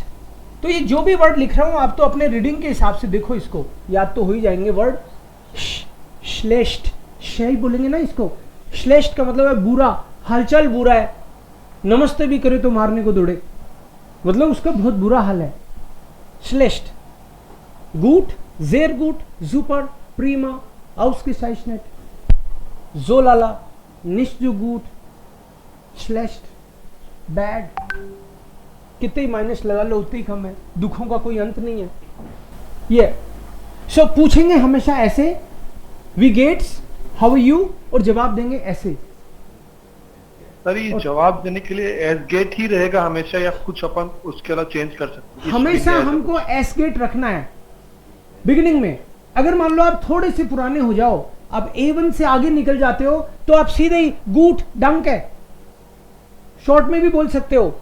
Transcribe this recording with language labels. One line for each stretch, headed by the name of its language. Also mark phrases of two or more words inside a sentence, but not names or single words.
Hindi: तो ये जो भी वर्ड लिख रहा हूं आप तो अपने रीडिंग के हिसाब से देखो, इसको याद तो हो ही जाएंगे वर्ड। श्लेष्ट, ही बोलेंगे ना इसको, श्लेष्ट का मतलब है बुरा, हालचाल बुरा है, नमस्ते भी करे तो मारने को दौड़े, मतलब उसका बहुत बुरा हाल है.
German: Schlecht. Gut, sehr gut, super, prima, ausgezeichnet, so lala, nicht so gut, schlecht, bad.
Hindi: कितने ही माइनस लगा लो उतने ही कम है. दुखों का कोई अंत नहीं है. ये सो पूछेंगे हमेशा ऐसे,
German: wie geht's,
English: how are you,
Hindi: और जवाब देंगे ऐसे. सर ये जवाब देने के लिए
German: es geht
Hindi: ही रहेगा हमेशा, या कुछ अपन उसके अलावा चेंज कर सकते हैं? हमेशा हमको
German: es geht
Hindi: रखना है बिगिनिंग में. अगर मान लो आप थोड़े से पुराने हो जाओ, आप A1 से आगे निकल जाते हो, तो आप सीधे ही
German: gut danke
Hindi: है, शॉर्ट में भी बोल सकते हो.